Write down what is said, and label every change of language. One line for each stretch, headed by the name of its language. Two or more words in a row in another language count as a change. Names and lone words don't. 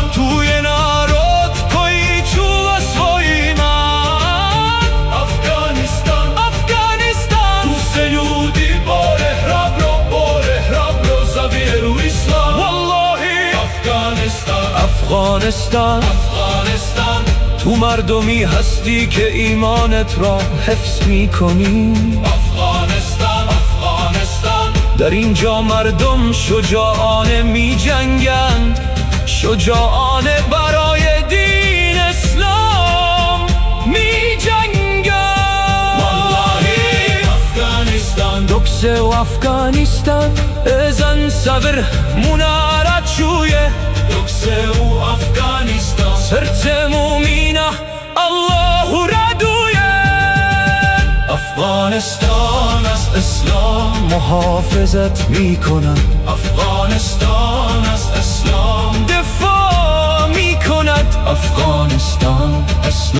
Bosnian: tu je narod koji čuva svoj iman. Afganistan. Afganistan, Tu se ljudi bore hrabro za vjeru islam. Wallahi, Afganistan. Afghanistan, Afghanistan.
Persian: تو مردمی هستی که ایمانت را حفظ می کنی. Afghanistan. Afghanistan. در اینجا مردم شجاعانه می جنگند، شجاعانه برای دین اسلام می جنگند.
Bosnian: Wallahi Afganistan. Dok se u Afganistan ezan sabr munara čuje, Dok se u Afganistan srce mumina Allahu raduje.
Persian: Afghanistan az اسلام محافظت می کند. افغانستان از اسلام دفاع می کند. افغانستان اسلام